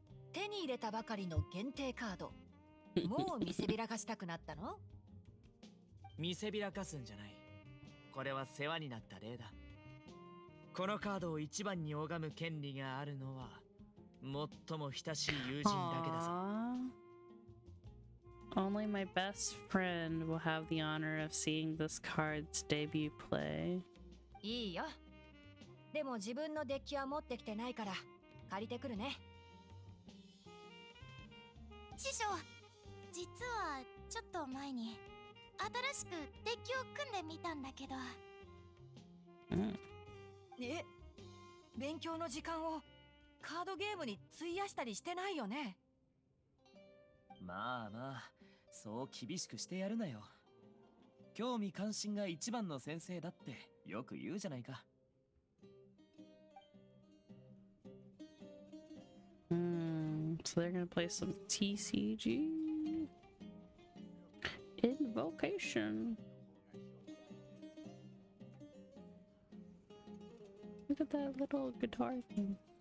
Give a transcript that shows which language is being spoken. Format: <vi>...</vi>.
<ja>手に入れたばかりの限定カード。もう見せびらかしたくなったの？見せびらかすんじゃない。これは世話になった例だ。このカードを一番に拝む権利があるのは最も親しい友人だけだぞ。</ja> <en>Only my best friend will have the honor of seeing this card's debut play.</en> <ja>いいよ。でも自分のデッキは持ってきてないから借りてくるね。師匠、実はちょっと前に新しくデッキを組んでみたんだけど。え、勉強の時間をカードゲームに費やしたりしてないよね。まあまあ、そう厳しくしてやるなよ。興味関心が一番の先生だってよく言うじゃないか。</ja> <en>So they're gonna play some TCG Invocation. Look at that little guitar thing.</en>